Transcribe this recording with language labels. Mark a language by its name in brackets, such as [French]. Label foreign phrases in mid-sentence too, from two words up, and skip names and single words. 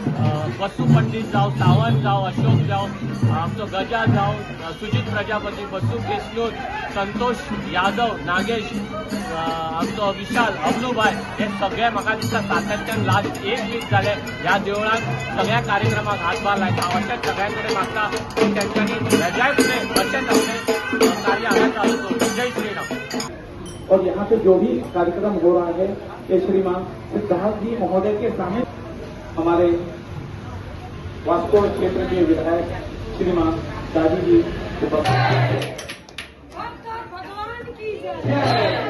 [Konkani] बसू पंडित जावं, सावंत जावं, अशोक जावं, आमचो गजा जावं, सुजित प्रजापती, बसू केशनूर, संतोष यादव, नागेश, आमचो विशाल अब्लूभाई हे सगळे म्हाका दिसता सातत्यान [English] last 1 week [Konkani] जाले ह्या देवळांत सगळ्या कार्यक्रमाक हातभार लायता। हांव अशेंच सगळ्यां कडेन मागता की तेंच्यांनी रजाय फुडें अशेंच आपले कार्य हांगा चालू करूं। [Hindi] जय श्रीराम। और यहाँ पे जो भी कार्यक्रम हो रहा है ये श्रीमान सिद्धार्थ जी महोदय के सामने हमारे वास्को क्षेत्र के विधायक श्रीमान दादी जी भगवान की जय।